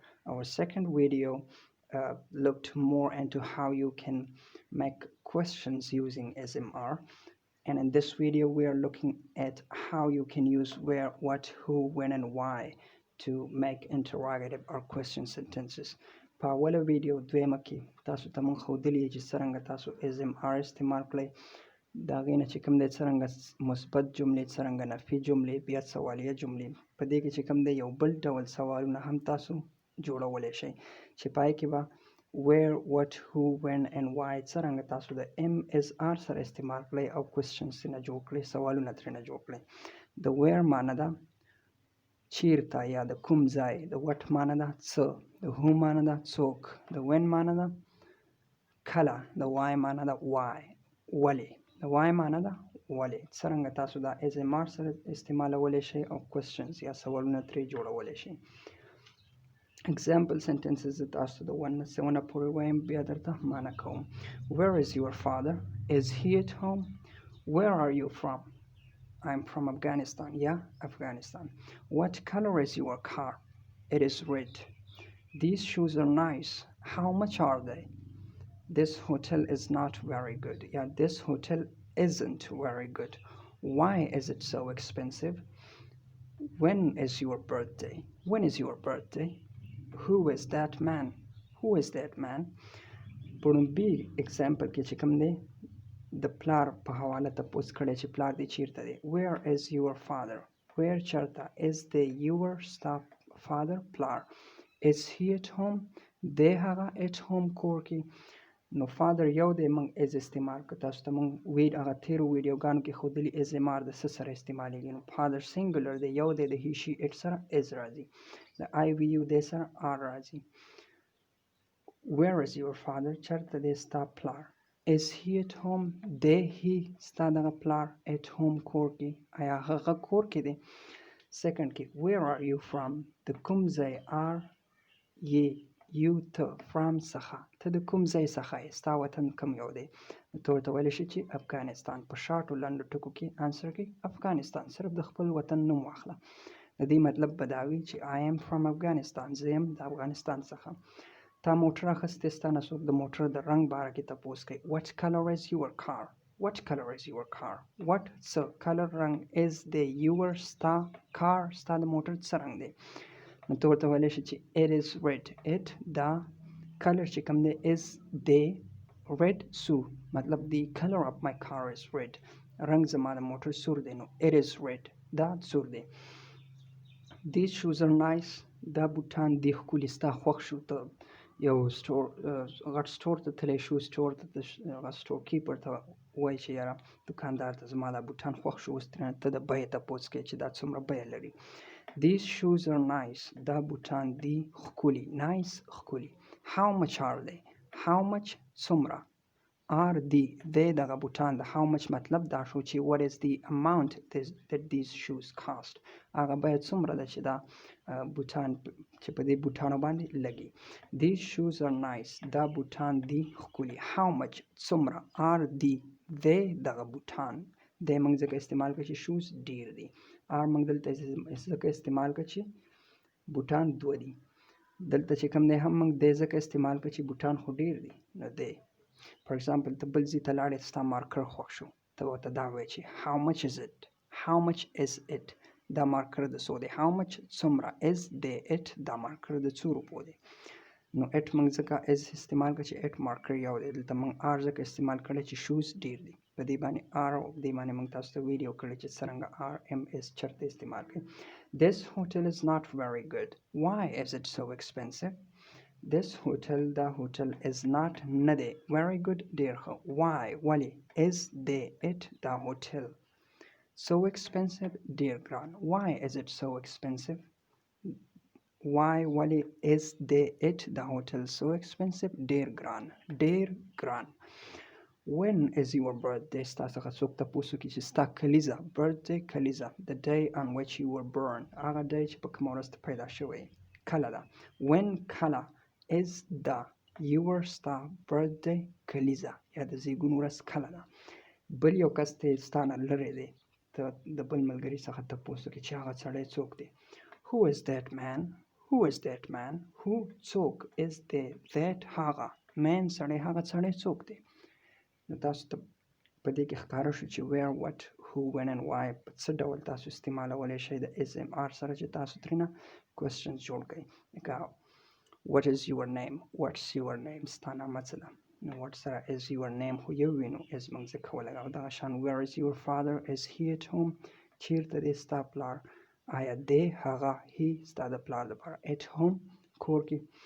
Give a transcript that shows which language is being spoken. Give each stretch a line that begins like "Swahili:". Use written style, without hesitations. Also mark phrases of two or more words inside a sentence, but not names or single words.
English: Our second video looked more into how you can make questions using SMR. And in this video we are looking at how you can use where, what, who, when and why to make interrogative or question sentences.
Pashto: په اوله ویډیو دویمه کې تاسو ته موږ ښودلي چې څرنګه تاسو SMR استعمال کړئ، د هغې نه چې کوم دی څرنګه مثبت جملې، څرنګه نفي جملې، بیا سوالیه جملې، په دې کې چې کوم دی یو بل ډول سوالونه هم تاسو جوړولی شئ چې پای کې به
English: where, what, who, when and why
Pashto: څرنګه تاسو د MSR سره استعمال کړئ او questions ترېنه جوړ کړئ، سوالونه ترېنه جوړ کړئ. د where معنی ده چیرته یا د کوم ځای، د what معنی ده څه، د who معنی ده څوک، د when معنی ده کله، د why معنی ده why ولې، د why معنی ده ولې. څرنګه تاسو دا SMR سره استعمالولی شئ او questions یا سوالونه ترې جوړولی شئ.
English: Example sentences that
Pashto: تاسو د 1 نه 7 پورې وایم، بیا درته معنا کوم.
English: Where is your father? Is he at home? Where are you from? I'm from Afghanistan. Yeah, Afghanistan. What color is your car? It is red. These shoes are nice. How much are they? This hotel is not very good. Yeah, this hotel isn't very good. Why is it so expensive? When is your birthday? When is your birthday? Who is that man? Who is that man?
Pashto: پړومبي example کې چې کوم دی د پلار په حواله تپوس کړی چې پلار دې چیرته دی.
English: Where is your father? Where چرته. Is the your ستا father پلار. Is he at home?
Pashto: دی هغه
English: at home
Pashto: کور کې. نو father یو دی، موږ از استعمال کړو. تاسو ته موږ هغه تیرو ویډیوګانو کې ښودلي SMR د څه سره استعمالیږي. نو father singular دی، یو دی، د
English: he she it
Pashto: سره is راځي، د
English: I we you
Pashto: دی سره are راځي.
English: Where is your father?
Pashto: چرته دی ستا پلار.
English: Is he at home?
Pashto: دی he ستا دغه پلار
English: at home
Pashto: کور کې. آیا هغه کور کې دی؟
English: Second کې where are you from?
Pashto: د کوم ځای
English: are ye you
Pashto: ته from څخه، ته د کوم ځای څخه یې، ستا وطن کوم یو دی. ته ورته ویلی شي چې افغانستان. په شارټو لنډو ټکو کې انسر کې افغانستان، صرف د خپل وطن نوم واخله. د دې مطلب به دا وي چې
English: I am from Afghanistan،
Pashto: زه یم د افغانستان څخه. تا موټر اخیستی، ستا نه څوک د موټر د رنګ باره کې تپوس کوي.
English: What color is your car? What color is your car? What څه color رنګ is the your ستا car
Pashto: ستا د موټر څه رنګ دی. نو ته ورته ویلی شي چې
English: it is red. it دا color
Pashto: چې کوم دی
English: is the red سور، مطلب the color of my car is red.
Pashto: رنګ زما د موټر سور دی. نو it is red دا سور دی.
English: These shoes are nice.
Pashto: دا بوټان دی ښکلي، ستا خوښ شو. ته یو سټور غټ سټور ته تللی، شو سټور ته، هغه سټور کیپر ته وایي چې یاره دوکاندار ته زما دا بوټان خوښ شو. اوس ترېنه ته د بیې تپوس کوې چې دا څومره بیه لري.
English: These shoes are nice.
Pashto: دا بوټان دی ښکلي. nice ښکلي.
English: How much are they? How much څومره are
Pashto: دی دغه بوټان د
English: how much
Pashto: مطلب دا شو چې
English: what is the amount that these shoes cost.
Pashto: هغه بیه څومره ده چې دا بوټان چې په دې بوټانو باندې لګي.
English: These shoes are nice.
Pashto: دا بوټان دی ښکلي.
English: How much
Pashto: څومره are دی دغه بوټان. دی موږ ځکه استعمال کړو چې shoes ډیر دي. موږ دلته ځکه استعمال کړو چې بوټان دوه دي. دلته چې کوم دی هم موږ دی ځکه استعمال کړو چې بوټان خو ډیر دي. نو دی
English: for example
Pashto: ته بل ځای ته لاړې، ستا مارکر خوښ شو، ته ورته دا وایې چې
English: how much is it? how much is it؟
Pashto: دا مارکر د څو دی.
English: how much
Pashto: څومره
English: is the it
Pashto: دا مارکر د څو روپو دی. نو it موږ ځکه is استعمال کړو چې it مارکر یو دی. دلته موږ are ځکه استعمال کړی چې shoes ډیر دي. په دې باندې are او دې باندې موږ تاسو ته ویډیو کړی چې څرنګه are ms چرته استعمال کړئ.
English: This hotel is not very good. Why is it so expensive? This hotel دا hotel is not
Pashto: نه دی
English: very good
Pashto: ډیر ښه.
English: Why ولې is the it دا hotel so expensive
Pashto: ډیر ګران.
English: Why is it so expensive? Why ولې is the it دا hotel so expensive
Pashto: ډیر ګران ډیر ګران.
English: when is your birthday
Pashto: ستا څخه څوک تپوس وکړي چې ستا کلیزه birthday کلیزه
English: the day on which you were born
Pashto: هغه day چې په کومه ورځ ته پیدا شوی کله ده when کله
English: is the your
Pashto: ستا birthday کلیزه یا د زیږون ورځ کله ده بل یو کس ته ستا نه لرې دی ته د بل ملګري څخه تپوس وکړي چې هغه سړی څوک دی
English: who is that man who is that man who
Pashto: څوک
English: is the that
Pashto: هغه man سړی هغه سړی څوک دی نو تاسو ته په دې کې ښکاره شو چې where
English: what who when and why
Pashto: په څه ډول تاسو استعمالولی شئ د SMR سره چې تاسو ترېنه questions جوړ کړئ لکه
English: what is your name what's your name
Pashto: ستا نامه څه ده نو what سره
English: is your name
Pashto: خو یو وي نو is موږ ځکه ولګوو دغه شان
English: where is your father is he at home
Pashto: چیرته دی ستا پلار آیا دی هغه he ستا د پلار دپاره
English: at home
Pashto: کور کې